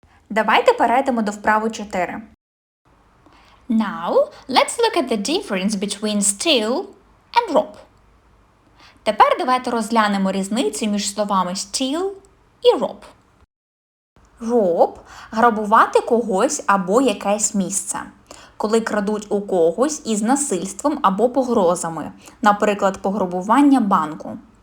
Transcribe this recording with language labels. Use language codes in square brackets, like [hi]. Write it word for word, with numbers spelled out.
[uk] Давайте перейдемо до вправи чотири. [en] Now, let's look at the difference between steal and rob. [uk] Тепер давайте розглянемо різницю між словами steal і rob. Rob – грабувати когось або якесь місце, коли крадуть у когось із насильством або погрозами, наприклад, пограбування банку.